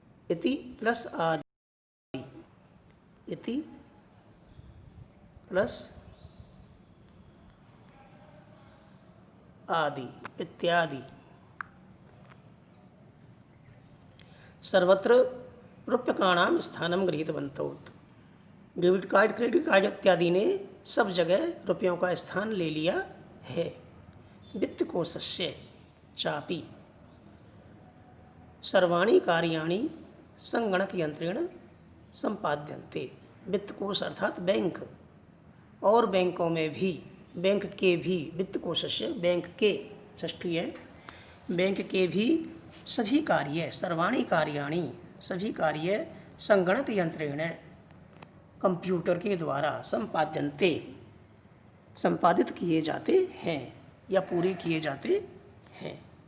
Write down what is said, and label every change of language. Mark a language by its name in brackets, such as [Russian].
[Sanskrit] इति प्लस आदि इति प्लस आदि इत्यादि सर्वत्र रूप्यकाणाम स्थानं गृहीतवन्तौ। [Hindi] डेबिट कार्ड क्रेडिट कार्ड इत्यादि ने सब जगह रुपयों का स्थान ले लिया है। [Sanskrit] वित्तकोशस्य चापि सर्वाणि कार्याणि संगणकयंत्रेण सम्पाद्यन्ते। [Hindi] वित्तकोश अर्थात बैंक और बैंकों में भी बैंक के भी वित्तकोशस्य बैंक के षष्ठी है बैंक के भी सभी कार्य [Sanskrit] सर्वाणि कार्याणि [Hindi] सभी कार्य [Sanskrit] संगणक यंत्रेण [Hindi] कंप्यूटर के द्वारा संपादित किए जाते हैं या पूरे किए जाते हैं।